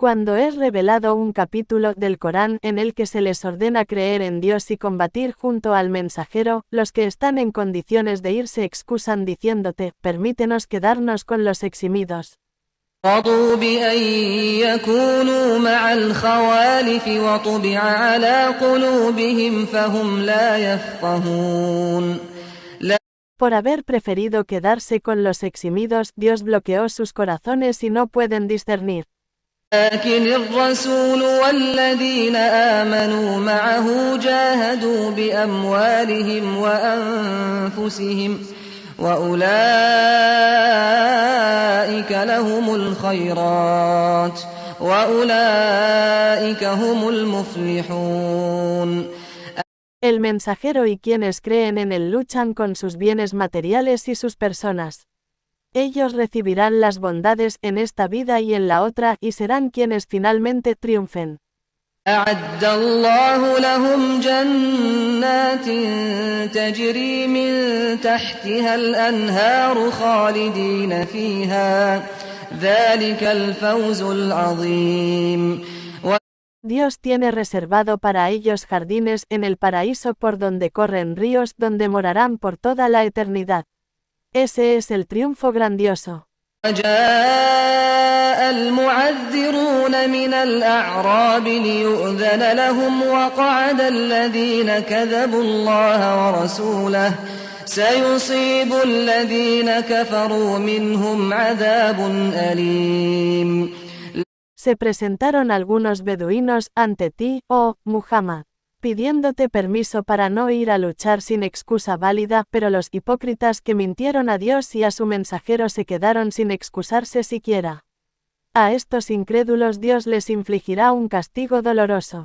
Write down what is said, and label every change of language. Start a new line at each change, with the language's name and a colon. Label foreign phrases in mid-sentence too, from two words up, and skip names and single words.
Spanish: Cuando es revelado un capítulo del Corán en el que se les ordena creer en Dios y combatir junto al mensajero, los que están en condiciones de ir se excusan diciéndote, permítenos quedarnos con los eximidos.
Arabic: رضوا بأن يكونوا مع الخوالف وطبع على قلوبهم فهم لا يفقهون.
Spanish: Por haber preferido quedarse con los eximidos, Dios bloqueó sus corazones y no pueden discernir.
Arabic: لكن الرسول والذين آمنوا معه جاهدوا بأموالهم وأنفسهم وأولئك لهم الخيرات وأولئك هم المفلحون.
Spanish: El mensajero y quienes creen en él luchan con sus bienes materiales y sus personas. Ellos recibirán las bondades en esta vida y en la otra y serán quienes finalmente triunfen.
Arabic: أعد الله لهم جنات تجري من تحتها الأنهار خالدين فيها ذلك الفوز العظيم.
Spanish: Dios tiene reservado para ellos jardines en el paraíso por donde corren ríos donde morarán por toda la eternidad. Ese es el triunfo grandioso.
Arabic: وجاء المعذرون من الأعراب ليؤذن لهم وقعد الذين كذبوا الله ورسوله سيصيب الذين كفروا منهم عذاب أليم.
Spanish: Se presentaron algunos beduinos ante ti, oh Muhammad, pidiéndote permiso para no ir a luchar sin excusa válida, pero los hipócritas que mintieron a Dios y a su mensajero se quedaron sin excusarse siquiera. A estos incrédulos Dios les infligirá un castigo doloroso.